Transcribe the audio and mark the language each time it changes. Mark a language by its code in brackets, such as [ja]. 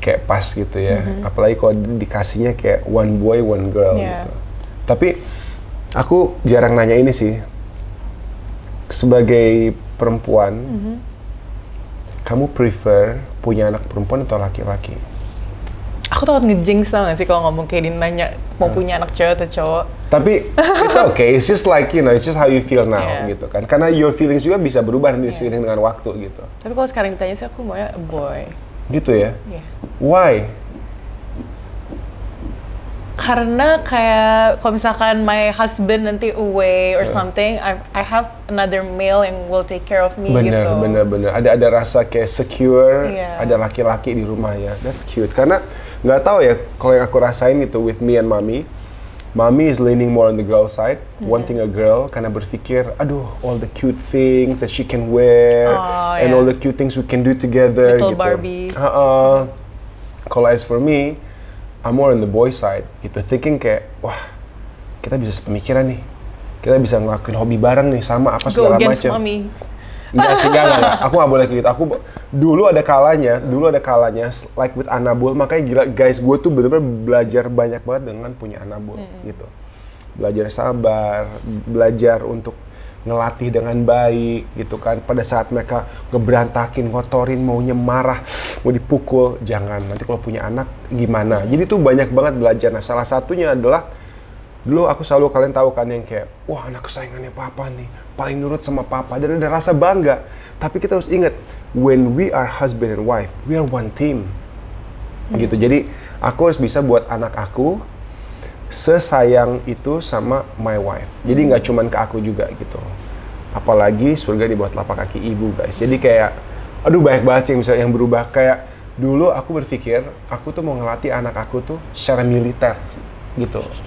[id] Kayak pas gitu ya. Apalagi kalau dikasihnya kayak [en] one boy, one girl [id] gitu. Tapi aku jarang nanya ini sih. Sebagai perempuan, kamu prefer punya anak perempuan atau laki-laki? Aku takut ngejinx tau gak sih kalau ngomong kayak nanya mau punya anak cewek atau cowok. [en] Tapi it's okay, it's just like, you know, it's just how you feel now [id] gitu kan. Karena [en] your feelings [id] juga bisa berubah nanti seiring dengan waktu gitu. Tapi kalau sekarang ditanya sih aku maunya [en] a boy. [id] Gitu ya? Why? Karena kayak kalau misalkan [en] my husband [id] nanti [en] away or something, I have another male [id] yang [en] will take care of me gitu. [id] Bener. Ada rasa kayak secure, ada laki-laki di rumah ya. [en] That's cute. [id] Karena nggak tahu ya, kalau yang aku rasain itu [en] with me and mommy. Mommy is leaning more on the girl side, wanting a girl, [id] karena berpikir, aduh, [en] all the cute things that she can wear, and all the cute things we can do together. Little gitu. Barbie. Kalau as for me, I'm more on the boy side, gitu. [id] Thinking kayak, wah, kita bisa sepemikiran nih, kita bisa ngelakuin hobi bareng nih, sama apa segala macam. [en] Go against mommy. [id] Enggak. Aku nggak boleh gitu. Aku dulu ada kalanya, like with Anabul, makanya gila guys, gue tuh bener-bener belajar banyak banget dengan punya Anabul, gitu. Belajar sabar, belajar untuk ngelatih dengan baik, gitu kan. Pada saat mereka ngeberantakin, ngotorin, maunya marah, mau dipukul, jangan. Nanti kalau punya anak gimana? Jadi tuh banyak banget belajar. Nah, salah satunya adalah dulu aku selalu, kalian tahu kan, yang kayak, wah anak kesayangannya papa nih, paling nurut sama papa, dan ada rasa bangga. Tapi kita harus ingat, [en] when we are husband and wife, we are one team. Gitu. [id] Jadi aku harus bisa buat anak aku sesayang itu sama [en] my wife. [id] Jadi nggak cuman ke aku juga gitu. Apalagi surga di bawah telapak kaki ibu, guys. Jadi kayak, aduh banyak banget sih misalnya yang berubah. Kayak dulu aku berpikir, aku tuh mau ngelatih anak aku tuh secara militer, gitu.